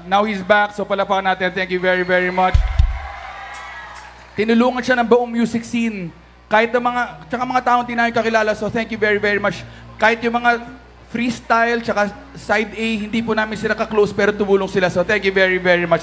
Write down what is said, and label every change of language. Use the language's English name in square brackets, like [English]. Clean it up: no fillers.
[English] Now he's back. [Filipino] So palapakan natin. [English] Thank you very, very much. [Filipino] Tinulungan siya ng buong music scene. Kahit ang mga taong di namin kakilala. [English] So thank you very, very much. [Filipino] Kahit yung mga freestyle, tsaka side A, hindi po namin sila ka-close pero tumulong sila. [English] So thank you very, very much.